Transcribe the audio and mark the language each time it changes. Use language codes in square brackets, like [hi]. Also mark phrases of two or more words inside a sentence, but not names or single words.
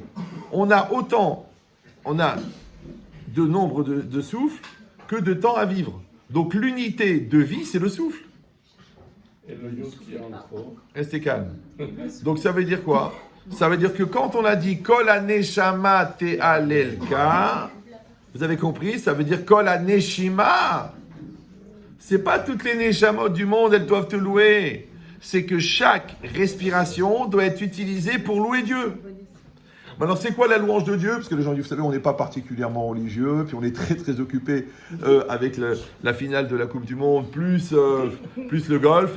[fr] On a de nombre de souffles que de temps à vivre. Donc l'unité de vie, c'est le souffle. Et le yod qui est en trop. Restez calme. Donc ça veut dire quoi? Ça veut dire que quand on a dit [he] כל הנשמה תהללך, [fr] vous avez compris? Ça veut dire [he] כל הנשימה. [fr] C'est pas toutes les neshamot du monde, elles doivent te louer. C'est que chaque respiration doit être utilisée pour louer Dieu. Maintenant, c'est quoi la louange de Dieu? Parce que les gens disent, vous savez, on n'est pas particulièrement religieux, puis on est très très occupé avec la finale de la Coupe du Monde, plus le golf.